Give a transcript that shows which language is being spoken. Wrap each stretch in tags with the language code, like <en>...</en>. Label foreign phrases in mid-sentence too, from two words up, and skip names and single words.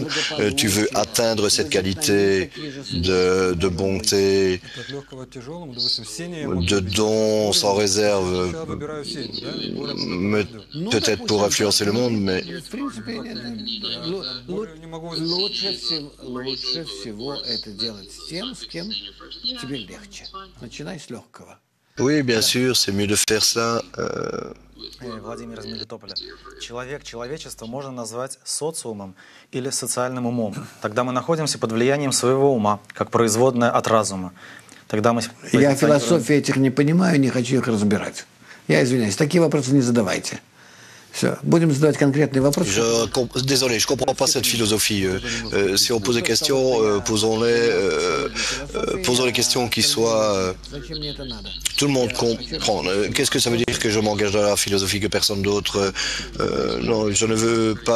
<fr>Tu veux atteindre cette qualité de bonté, de don sans réserve, peut-être pour influencer le monde, mais oui, bien sûr, c'est mieux de faire ça.</fr> <ru>Владимир из Мелитополя. Человечество можно назвать социумом или социальным умом. Тогда мы находимся под влиянием своего ума, как производное от разума. Тогда мы... Я философии этих не понимаю, не хочу их разбирать. Я извиняюсь, такие вопросы не задавайте. Все. Будем задавать конкретные вопросы.</ru> <fr>Désolé, je ne comprends pas cette philosophie. Si on pose des questions, posons les questions qui soient... tout le monde comprend. Qu'est-ce que ça veut dire que je m'engage dans la philosophie que personne d'autre... non, je ne veux pas...</fr>